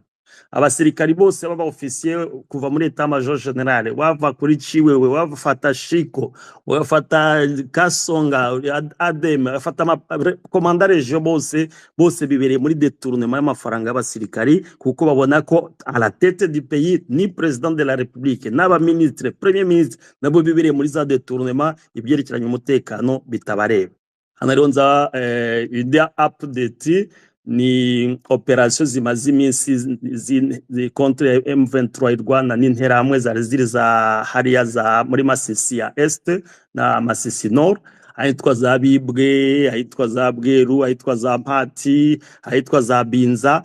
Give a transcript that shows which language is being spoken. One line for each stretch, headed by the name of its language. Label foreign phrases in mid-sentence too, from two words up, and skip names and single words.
Kinyarwanda: Abasirikari bose baba officier kuva muri
French: etat major general,
Kinyarwanda: wava kuri Chiwewe, wafata Shiko, wafata Kasonga, Adem, wafata
French: commandant region,
Kinyarwanda: bose bibereye muri détournement y'amafaranga y'abasirikari kuko babona ko
French: à la tête du pays
Kinyarwanda: ni
French: président de la république
Kinyarwanda: n'aba ministre
French: premier ministre
Kinyarwanda: nabo bibereye muri za détournement, ibyerekeranye umutekano bitabareba. Hano rero nza idea update ni operation zimaze iminsi contre M23 Rwanda n'interahamwe zari ziri za hariya za muri Masisi ya Est na Masisi Nord, ahitwa za Bibwe, ahitwa za Bweru, ahitwa za Mpati, ahitwa za Binza.